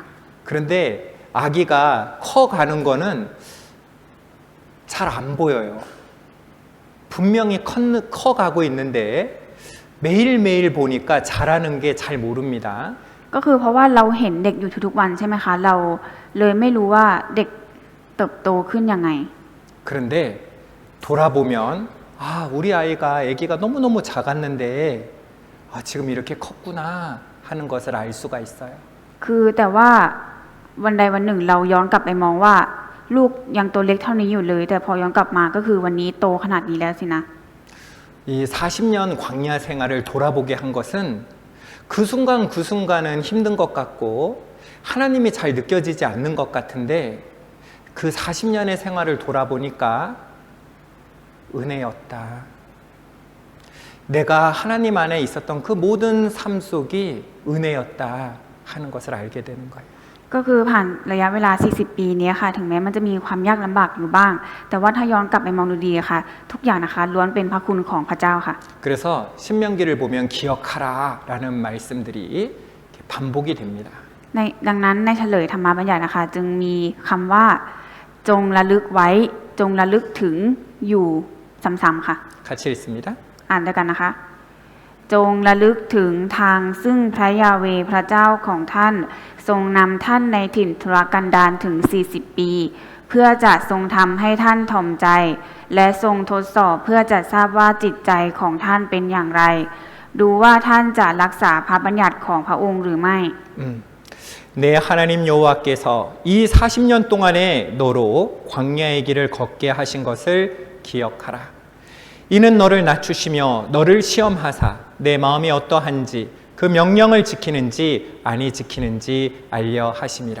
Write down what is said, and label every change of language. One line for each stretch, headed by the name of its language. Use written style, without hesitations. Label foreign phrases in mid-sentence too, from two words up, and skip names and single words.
Korean: 그런데 아기가 커가는 거는 잘 안 보여요. 분명히 커가고 있는데 매일매일 보니까 자라는 게 잘 모릅니다.
Thai: ก็คือเพราะว่าเราเห็นเด็กอยู่ทุกๆวันใช่ไหมคะ เราเลยไม่รู้ว่าเด็กเติบโตขึ้นยังไง
Korean: 그런데 돌아보면 아, 우리 아기가 너무너무 작았는데 아, 지금 이렇게 컸구나 하는 것을 알 수가 있어요.
Thai: คือแต่ว่าวันใดวันหนึ่งเราย้อนกลับไปมองว่า ลูกยังตัวเล็กเท่านี้อยู่เลย แต่พอย้อนกลับมาก็คือวันนี้โตขนาดนี้แล้วสินะ
Korean: 이 40년 광야 생활을 돌아보게 한 것은 그 순간 그 순간은 힘든 것 같고 하나님이 잘 느껴지지 않는 것 같은데 그 40년의 생활을 돌아보니까 은혜였다. 내가 하나님 안에 있었던 그 모든 삶 속이 은혜였다 하는 것을 알게 되는 거예요.
Thai: ก็คือผ่านระยะเวลา 40 ปีนี้ค่ะ ถึงแม้มันจะมีความยากลำบากอยู่บ้าง แต่ว่าถ้าย้อนกลับไปมองดูดีค่ะ ทุกอย่างนะคะล้วนเป็นพระคุณของพระเจ้าค่ะ
Korean: 그래서 신명기를 보면 기억하라라는 말씀들이 반복이 됩니다.
Thai: ดังนั้นในเฉลยธรรมบัญญัตินะคะ จึงมีคำว่าจงระลึกไว้จงระลึกถึงอยู่ซ้ำๆค่ะ
Korean: 같이 읽습니다.
Thai: อ่านด้วยกันนะคะ จงระลึกถึงทางซึ่งพระยาเวห์พระเจ้าของท่านทรงนำท่านในถิ่นทุรกันดารถึง 40 ปี เพื่อจะทรงทำให้ท่านถ่อมใจ และทรงทดสอบเพื่อจะทราบว่าจิตใจของท่านเป็นอย่างไร ดูว่าท่านจะรักษาพระบัญญัติของพระองค์หรือไม่
Korean: 내 하나님 여호와께서 이 40년 동안의 너로 광야의 길을 걷게 하신 것을 기억하라. 이는 너를 낮추시며 너를 시험하사 내 마음이 어떠한지 그 명령을 지키는지 아니 지키는지 알려 하심이라.